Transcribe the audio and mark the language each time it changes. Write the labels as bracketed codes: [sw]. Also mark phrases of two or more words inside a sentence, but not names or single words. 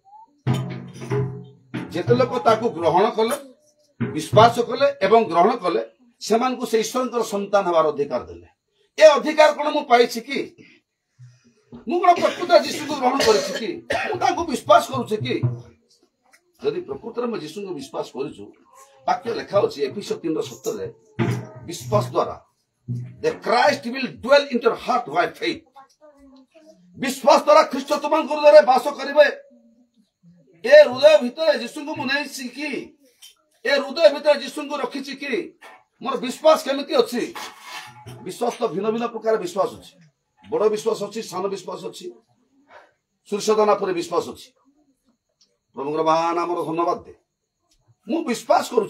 [or] ଯେତେ ଲୋକ ତାକୁ ଗ୍ରହଣ କଲେ ବିଶ୍ୱାସ କଲେ ଏବଂ ଗ୍ରହଣ କଲେ ସେମାନଙ୍କୁ ସେ ଈଶ୍ୱରଙ୍କର ସନ୍ତାନ ହେବାର ଅଧିକାର ଦେଲେ ଏ ଅଧିକାର କଣ ମୁଁ ପାଇଛି କି ମୁଁ କଣ ପ୍ରକୃତରେ ଯୀଶୁଙ୍କୁ ଗ୍ରହଣ କରିଛି କି ମୁଁ ତାଙ୍କୁ ବିଶ୍ୱାସ କରୁଛି କି ଯଦି ପ୍ରକୃତରେ ମୁଁ ଯୀଶୁଙ୍କୁ ବିଶ୍ୱାସ କରୁଛୁ ବାକ୍ୟ ଲେଖା ଅଛି ଏଫେସୀୟ 3:17 ବିଶ୍ୱାସ ଦ୍ୱାରା [en] the Christ will dwell in your heart by faith [or] ବିଶ୍ୱାସ ଦ୍ୱାରା ଖ୍ରୀଷ୍ଟ ତୁମଙ୍କ ହୃଦୟରେ ବାସ କରିବେ ଏ ହୃଦୟ ଭିତରେ ଯୀଶୁଙ୍କୁ ମୁଁ ନେଇଛି କି ଏ ହୃଦୟ ଭିତରେ ଯୀଶୁଙ୍କୁ ରଖିଛି କି ମୋର ବିଶ୍ୱାସ କେମିତି ଅଛି ବିଶ୍ୱାସ ତ ଭିନ୍ନ ଭିନ୍ନ ପ୍ରକାର ବିଶ୍ୱାସ ଅଛି ବଡ଼ ବିଶ୍ୱାସ ଅଛି ସାନ ବିଶ୍ୱାସ ଅଛି ସୂର୍ଯ୍ୟଦାନା ପରେ ବିଶ୍ୱାସ ଅଛି ପ୍ରଭୁଙ୍କର ମହାନ ନାମର ଧନ୍ୟବାଦ ଦେ ମୁଁ ବିଶ୍ୱାସ କରୁଛି